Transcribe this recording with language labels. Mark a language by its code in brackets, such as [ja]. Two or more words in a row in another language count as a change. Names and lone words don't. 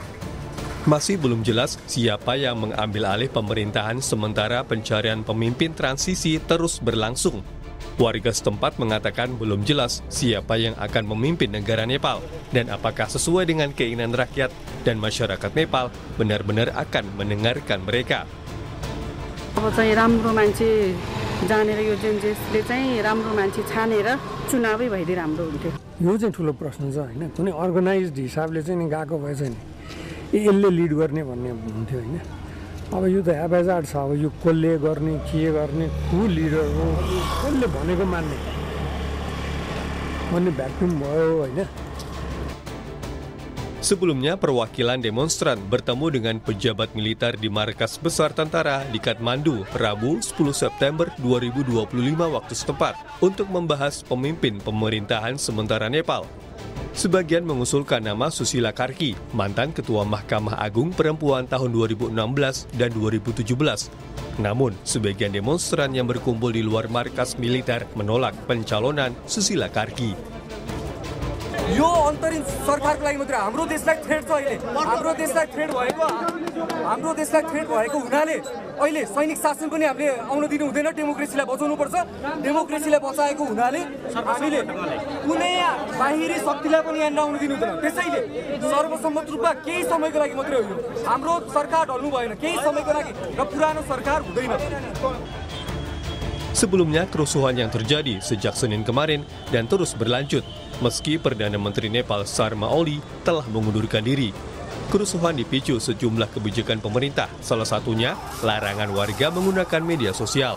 [id] Masih belum jelas siapa yang mengambil alih pemerintahan sementara pencarian pemimpin transisi terus berlangsung. Warga setempat mengatakan belum jelas siapa yang akan memimpin negara Nepal dan apakah sesuai dengan keinginan rakyat dan masyarakat Nepal benar-benar akan mendengarkan mereka. [ne] अब चाहिँ राम्रो मान्छे जानेर यो जेनजेसले चाहिँ राम्रो मान्छे छानेर चुनावै भइदिए राम्रो हुन्थ्यो। यो चाहिँ ठुलो प्रश्न छ हैन, कुनै अर्गनाइज्ड हिसाबले चाहिँ नि गएको भए चाहिँ यसले लिड गर्ने भन्ने हुन्थ्यो हैन। अब यो त हेबाजाड छ, अब यो कसले गर्ने, के गर्ने, को लिडर हो, कसले भनेको मान्ने भन्ने भ्याक्युम भयो हैन। [id] Sebelumnya, perwakilan demonstran bertemu dengan pejabat militer di markas besar tentara di Kathmandu, Rabu 10 September 2025 waktu setempat, untuk membahas pemimpin pemerintahan sementara Nepal. Sebagian mengusulkan nama Susila Karki, mantan Ketua Mahkamah Agung Perempuan tahun 2016 dan 2017. Namun, sebagian demonstran yang berkumpul di luar markas militer menolak pencalonan Susila Karki. [ne] यो अन्तरिम सरकारको लागि मात्र हाम्रो देशलाई थ्रेट छ अहिले हाम्रो देशलाई थ्रेट भएको हुनाले अहिले सैनिक शासन पनि हामीले आउन दिनु हुँदैन। डेमोक्रेसीलाई बचाउनु पर्छ। डेमोक्रेसीलाई बचाएको हुनाले हामीले कुनै बाहिरी शक्तिलाई पनि यहाँ नआउन दिनु हुँदैन। त्यसैले सर्वसम्मत रूपमा केही समयको लागि मात्रै हो, हाम्रो सरकार ढल्नु भएन, केही समयको लागि र पुरानो सरकार हुँदैन। [id] Sebelumnya, kerusuhan yang terjadi sejak Senin kemarin dan terus berlanjut, meski Perdana Menteri Nepal Sharma Oli telah mengundurkan diri. Kerusuhan dipicu sejumlah kebijakan pemerintah, salah satunya larangan warga menggunakan media sosial.